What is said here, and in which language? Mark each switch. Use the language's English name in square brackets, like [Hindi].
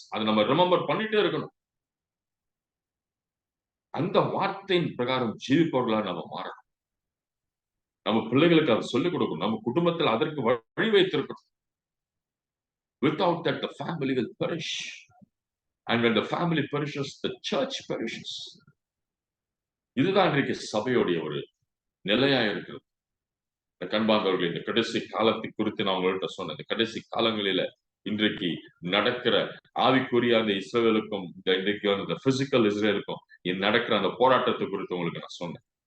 [Tamil] அதை நம்ம ரிமெம்பர் பண்ணிட்டே இருக்கணும். அந்த வார்த்தையின் பிரகாரம் ஜீவிப்பவர்களா நம்ம மாறணும். நம்ம பிள்ளைகளுக்கு அதை சொல்லிக் கொடுக்கணும். நம்ம குடும்பத்தில் அதற்கு வழி வைத்திருக்கணும். [English] Without that, the family will perish. And when the family perishes, the church perishes. [Tamil] இதுதான் இன்றைக்கு சபையுடைய ஒரு நிலையா இருக்கிறது. இந்த கண்பார்ந்தவர்கள் இந்த கடைசி காலத்தை குறித்து நான் உங்கள்கிட்ட சொன்னேன். இந்த கடைசி காலங்களில இன்றைக்கு நடக்கிற ஆவிக்குரிய அந்த இஸ்ரேலுக்கும் இன்றைக்கு அந்த பிசிக்கல் இஸ்ரேலுக்கும் நடக்கிற அந்த போராட்டத்தை குறித்து உங்களுக்கு நான் சொன்னேன்.